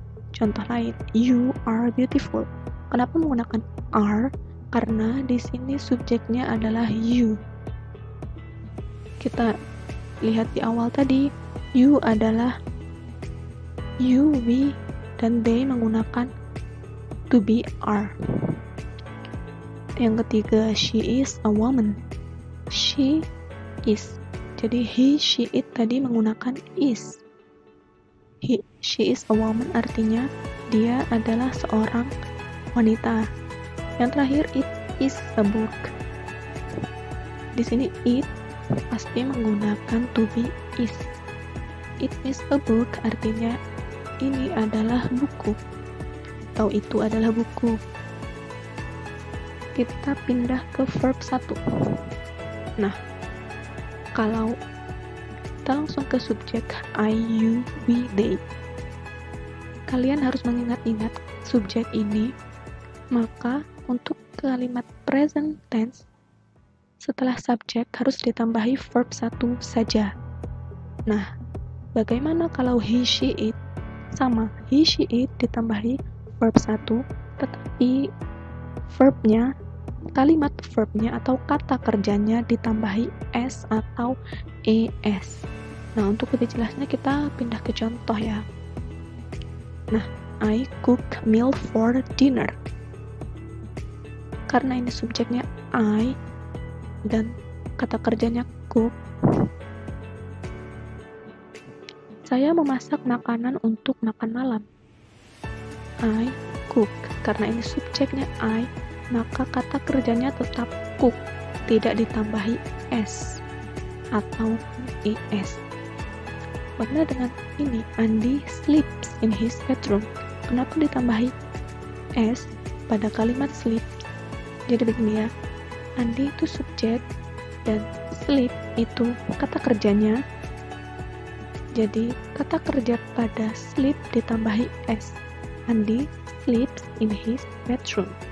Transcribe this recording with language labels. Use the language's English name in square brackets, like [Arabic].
[Indonesian] Contoh lain, [English] you are beautiful. [Indonesian] Kenapa menggunakan are? Karena di sini subjeknya adalah you. Kita lihat di awal tadi, you adalah you, we, dan they menggunakan to be are. Yang ketiga, [English] she is a woman. She is. [Indonesian] Jadi he, she, it tadi menggunakan is. [English] She is a woman [Indonesian] artinya dia adalah seorang wanita. Yang terakhir, [English] it is a book. [Indonesian] Di sini it pasti menggunakan to be is. [English] It is a book [Indonesian] artinya ini adalah buku, atau itu adalah buku. Kita pindah ke verb 1. Nah, kalau kita langsung ke subjek I, you, we, they, kalian harus mengingat-ingat subjek ini. Maka untuk kalimat present tense, setelah subjek harus ditambahi verb 1 saja. Nah, bagaimana kalau he, she, it? Sama, he, she, it ditambahi verb 1, tetapi verbnya, kalimat verbnya atau kata kerjanya ditambahi s atau es. Nah, untuk lebih jelasnya kita pindah ke contoh ya. [English] Nah, I cook meal for dinner. [Indonesian] Karena ini subjeknya I dan kata kerjanya cook, saya memasak makanan untuk makan malam. [English] I cook. [Indonesian] Karena ini subjeknya I, maka kata kerjanya tetap cook, tidak ditambahi s atau es. Bagaimana dengan ini? [English] Andy sleeps in his bedroom. [Indonesian] Kenapa ditambahi s pada kalimat sleep? Jadi begini ya, Andy itu subjek dan sleep itu kata kerjanya. Jadi kata kerja pada sleep ditambahi s. [English] Andy sleeps in his bedroom.